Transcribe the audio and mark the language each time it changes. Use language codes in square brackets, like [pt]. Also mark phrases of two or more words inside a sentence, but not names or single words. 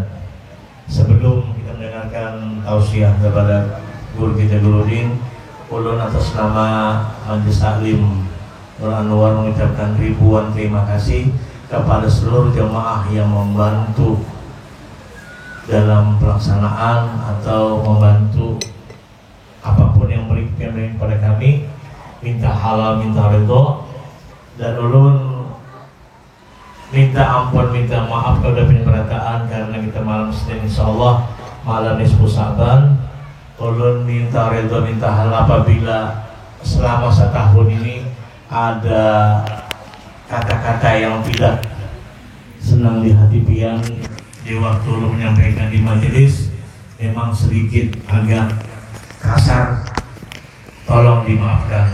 [id] Sebelum kita mendengarkan tausiah kepada guru kita Guru Din, ulun atas nama Majelis Taklim Nur Anwar mengucapkan ribuan terima kasih kepada seluruh jemaah yang membantu dalam pelaksanaan atau membantu apapun yang memberikan kepada kami. Minta halal, minta ridho, dan ulun minta ampun, minta maaf kepada penyerataan karena kita malam Senin insyaallah malam nisfu Sa'ban. Ulun minta ridho, minta halal apabila selama setahun ini ada kata-kata yang tidak senang di hati pian di waktu lu menyampaikan di majelis, memang sedikit agak kasar, tolong dimaafkan.